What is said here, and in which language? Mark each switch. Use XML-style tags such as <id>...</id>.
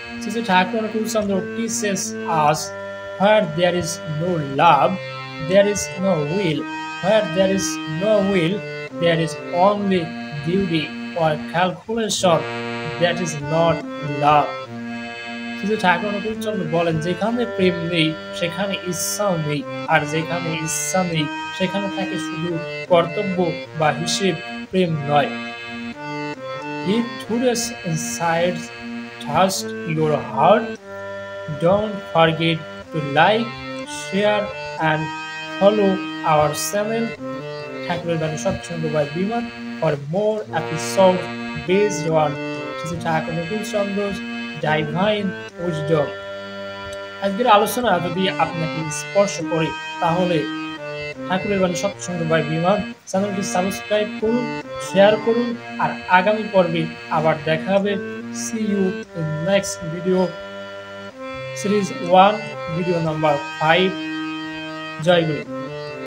<en>Sri Thakur Anukul Chandra teaches us, where there is no love, there is no will. Where there is no will, there is only duty or calculation. That is not love.</en> <bn>Sri Thakur Anukul Chandra বলেন, যেখানে প্রেম নেই সেখানে ইচ্ছাও নেই, আর যেখানে ইচ্ছা নেই সেখানে থাকে শুধু কর্তব্য বা হিসেব, প্রেম নয়।</bn> <en>If today's insights touched your heart, don't forget to like, share and follow our channel ঠাকুরের বাণী Satsang by Biman for more episodes based on Sri Thakur Anukul Chandra's divine wisdom।</en> <bn>আজকের আলোচনা যদি আপনাকে স্পর্শ করে তাহলে ঠাকুরের বাণী সৎসঙ্গ by বিমান চ্যানেলটি সাবস্ক্রাইব করুন, শেয়ার করুন, আর আগামী পর্বে আবার দেখা হবে।</bn> <en>See you in next video, series 1, video number 5।</en> <bn>Joy Guru.</bn>